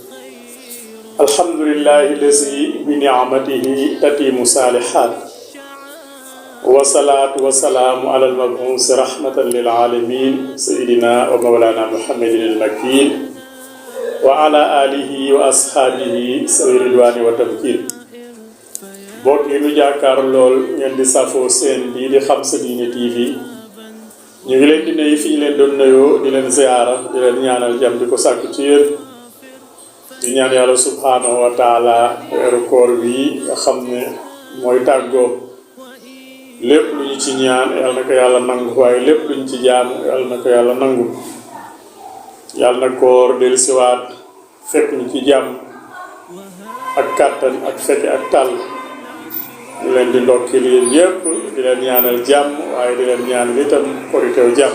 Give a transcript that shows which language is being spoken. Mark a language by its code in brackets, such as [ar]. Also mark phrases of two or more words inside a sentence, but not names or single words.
[ar] الحمد لله الذي بنعمته تتم الصالحات والصلاة والسلام على المبعوث رحمة للعالمين سيدنا ومولانا محمد المكين وعلى آله وأصحابه سوي الرضوان والتمكين. [wo] bokk yi nu jàkkaar lool ngeen di safoo seen bii di Xam Sa Diine TV ñu ngi leen di nuyu fi ñu leen doon nuyoo di leen ziyaara di leen ñaanal jàmm di ko sàkku ci yéen di ñaan yàlla [ar] سبحانه وتعالى [wo] weeru koor wi nga xam ne mooy tàggoo lépp lu ñu ci ñaan yàlla na ko yàlla nangu waaye lépp lu ñu ci jaamu yàlla na ko yàlla nangu yàlla na koor dellusiwaat fekk ñu ci jàmm ak kàttan ak fekke ak tàll di leen di ndokkil yéen yépp di leen ñaanal jàmm waaye di leen ñaanal itam koritew jàmm.